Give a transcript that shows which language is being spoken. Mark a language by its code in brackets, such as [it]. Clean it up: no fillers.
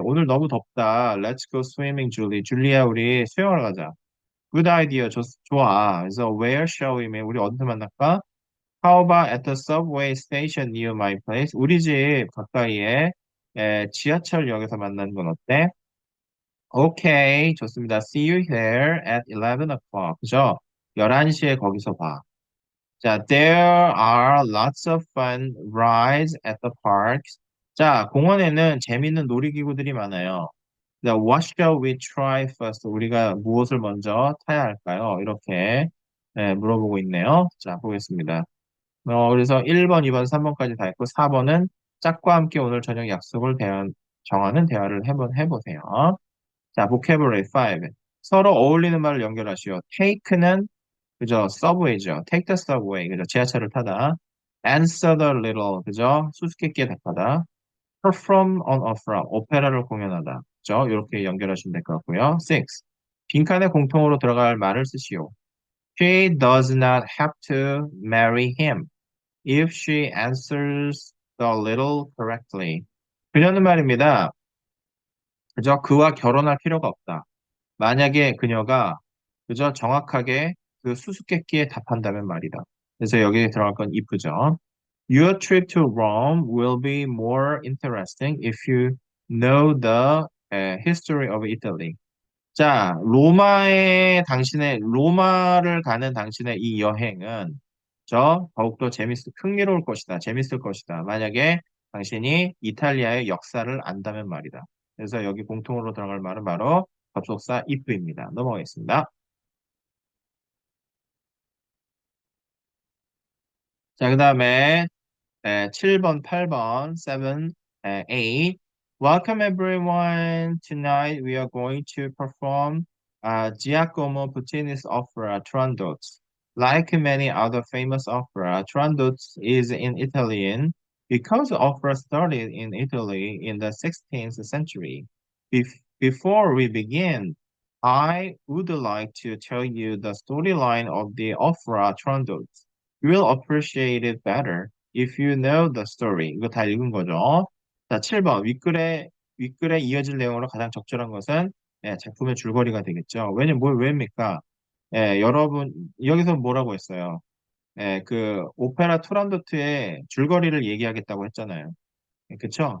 [ko] 오늘 너무 덥다. [en] Let's go swimming, Julie. [ko] 줄리아, 우리 수영하러 가자. [en] Good idea. [ko] 좋아. 그래서 [en] where shall we meet? [ko] 우리 어디서 만날까? [en] How about at the subway station near my place? [ko] 우리 집 가까이에 지하철역에서 만나는 건 어때? [en] Okay, [ko] 좋습니다. [en] See you here at 11 o'clock. 그죠? [ko] 11시에 거기서 봐. [en] 자, there are lots of fun rides at the parks. [ko] 자, 공원에는 재밌는 놀이기구들이 많아요. [en] 자, what shall we try first? [ko] 우리가 무엇을 먼저 타야 할까요? 이렇게 물어보고 있네요. 자, 보겠습니다. 그래서 1번, 2번, 3번까지 다 있고 4번은 짝과 함께 오늘 저녁 약속을 정하는 대화를 한번 해보세요. 자, vocabulary 5. 서로 어울리는 말을 연결하시오. take는 그죠? subway죠. [en] take the subway. [ko] 그죠? 지하철을 타다. [en] answer the riddle. [ko] 그죠? 수수께끼에 답하다. [en] perform on opera. [ko] 오페라를 공연하다. 그죠? 이렇게 연결하시면 될 것 같고요. 6. 빈칸에 공통으로 들어갈 말을 쓰시오. [en] She does not have to marry him if she answers the riddle correctly. [ko] 그녀는 말입니다. 그죠? 그와 결혼할 필요가 없다. 만약에 그녀가 그저 정확하게 그 수수께끼에 답한다면 말이다. 그래서 여기에 들어갈 건 if죠. [en] Your trip to Rome will be more interesting if you know the history of Italy. [ko] 자, 로마를 가는 당신의 이 여행은 더욱더 흥미로울 것이다. 재밌을 것이다. 만약에 당신이 이탈리아의 역사를 안다면 말이다. 그래서 여기 공통으로 들어갈 말은 바로 접속사 if입니다. 넘어가겠습니다. 자, 그 다음에 7번, 8번, 7, 8. [en] Welcome everyone. Tonight we are going to perform Giacomo Puccini's opera Turandot. Like many other famous opera, Turandot is in Italian because opera started in Italy in the 16th century. Before we begin, I would like to tell you the storyline of the opera Turandot. You will appreciate it better if you know the story. [ko] 이거 다 읽은 거죠. 자, 7번. 윗글에 이어질 내용으로 가장 적절한 것은 작품의 줄거리가 되겠죠. 왜입니까? 여러분, 여기서 뭐라고 했어요? 그 오페라 투란도트의 줄거리를 얘기하겠다고 했잖아요. 그쵸?